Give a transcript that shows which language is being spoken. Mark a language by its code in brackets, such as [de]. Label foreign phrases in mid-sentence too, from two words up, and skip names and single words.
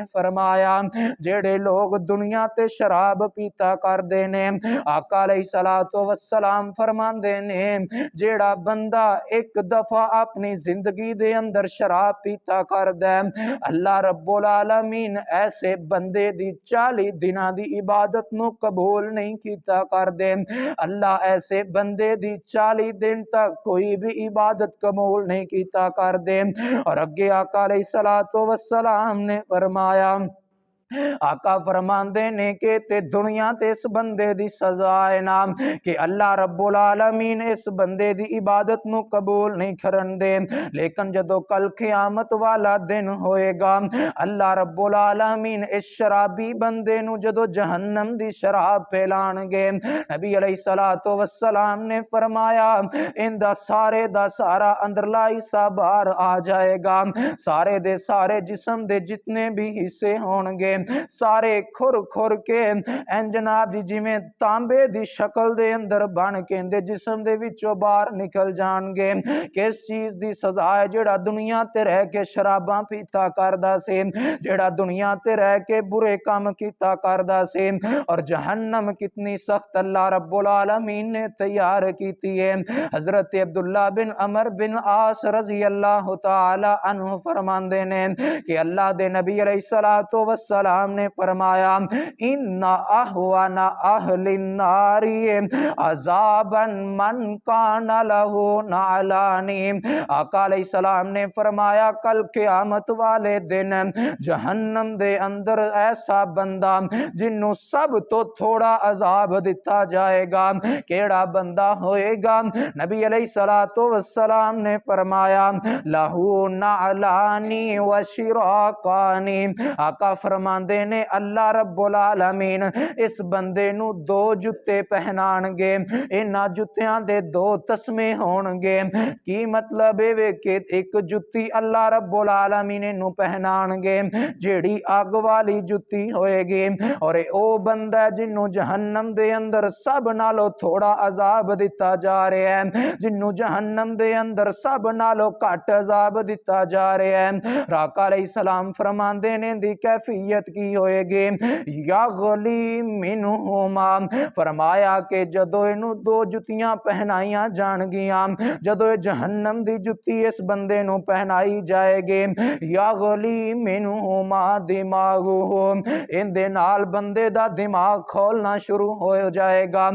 [pa] فرمایا جڑے لوگ دنیا تے شراب پیتا کر دینے، آقا علیہ السلام فرماندے نے جیڑا بندہ ایک دفعہ اپنی زندگی دے اندر شراب پیتا کر دے، اللہ رب العالمین ایسے بندے دی 40 دنہ دی عبادت نو قبول نہیں کیتا کر دے، اللہ ایسے بندے دی 40 دن تک کوئی بھی عبادت قبول نہیں کیتا کر دے۔ اور اگے آقا علیہ السلام نے فرمایا آقا فرماندے نے کہ تے دنیا تے اس بندے دی سزا ہے نا کہ اللہ رب العالمین اس بندے دی عبادت نوں قبول نہیں کرن دے، لیکن جدوں کل قیامت والا دن ہوئے گا اللہ رب العالمین اس شرابی بندے نوں جدوں جہنم دی شراب پلان گے، نبی علیہ الصلاۃ والسلام نے فرمایا ایندا سارے دا سارا اندرلا حصہ باہر آ جائے گا، سارے دے سارے جسم دے جتنے بھی حصے ہون گے سارے کھر کھر کے این جناب جی جویں تانبے دی شکل دے اندر بن کے ایندے جسم دے وچوں باہر نکل جان گے. کس چیز دی سزا ہے? جیہڑا دنیا تے رہ کے شراباں پیتا کردا سی، جیہڑا دنیا تے رہ کے برے کام کیتا کردا سی، اور جہنم کتنی سخت اللہ رب العالمین نے تیار کیتی ہے. حضرت عبداللہ بن عمرو بن عاص رضی اللہ تعالیٰ عنہ فرماندے نے کہ اللہ دے نبی علیہ الصلاۃ والسلام نے فرمایا [ar] إن أهون أهل النار عذابا من كان له نعلان. [pa] آقا علیہ السلام نے فرمایا کل قیامت والے دن جہنم دے اندر ایسا بندہ جنہوں سب توں تھوڑا عذاب دتا جائے گا، کیہڑا بندہ ہوئے گا? نبی علیہ الصلاۃ والسلام نے فرمایا [ar] له نعلان وشراكان. [pa] آقا فرماندے نے اللہ رب العالمین اس بندے نوں دو جتے پہنان گے، انہاں جتیاں دے دو تسمے ہون گے. کی مطلب ہے کہ اک جتی اللہ رب العالمین نوں پہنان گے جیہڑی اگ والی جتی ہوئے گی، اور او بندہ جنہوں جہنم دے اندر سب نالوں تھوڑا عذاب دتا جا رہا ہے، جنہوں جہنم دے اندر سب نالوں گھٹ عذاب دتا جا رہا ہے. آقا علیہ السلام فرماندے نے دی کیفیت کی ہوئے گی [ar] يغلي منهما, [pa] فرمایا کہ جدوں اینوں دو جتیاں پہنائیاں جان گیاں، جدوں جہنم دی جتی اس بندے نوں پہنائی جائے گی [ar] يغلي منهما دماغه, [pa] ایندے نال بندے دا دماغ کھولنا شروع ہو جائے گا.